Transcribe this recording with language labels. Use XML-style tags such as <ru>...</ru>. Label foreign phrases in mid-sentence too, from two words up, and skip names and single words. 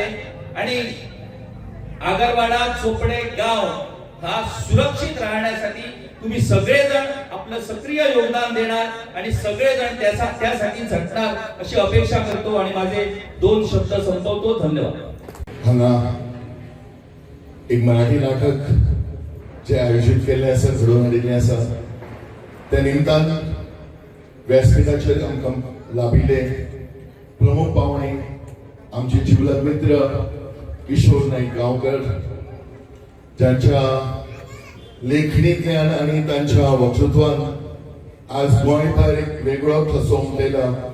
<mr>आणि आगरवाडा चोपडे गाव हा सुरक्षित राहण्यासाठी तुम्ही सगळेजण आपलं सक्रिय योगदान देणार आणि सगळेजण त्यासाठी झटणार अशी अपेक्षा करतो आणि माझे 2 शब्द संपवतो. धन्यवाद.</mr> <kok>हांगा एक मराठी नाटक जे आयोजित केल्लें आसा, घडोवन हाडिल्लें आसा, त्या निमतान व्यासपीठाचेर आमकां लाभिल्ले प्रमुख पावणे आमचे जिवलग मित्र किशोर नाईक गांवकर, ज्यांच्या लेखणींतल्यान आनी तांच्या वक्तृत्वान आज गोंयभर एक वेगळो ठसो उमटयला.</kok>